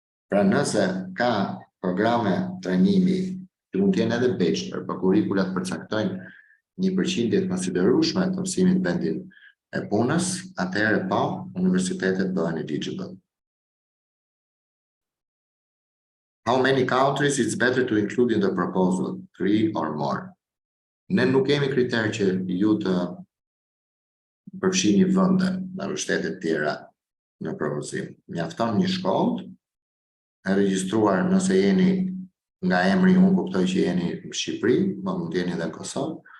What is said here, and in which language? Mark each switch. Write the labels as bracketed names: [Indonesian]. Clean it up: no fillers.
[Albanian] Pra nëse ka programe trajnimi që mund të jenë edhe bachelor, por kurrikulat përcaktojnë një përqindje të konsiderueshme të mësimit vendin e punës, atëherë po, universitetet bëhen eligible. [English] How many countries it's better to include in the proposal? 3 or more. [Albanian] Ne nuk kemi kriter që ju të përfshini vende në shtetet tjera në propozim. Mjafton një shkollë e regjistruar nëse jeni nga emri, unë kuptoj që jeni në Shqipëri, më mund jeni edhe në Kosovë,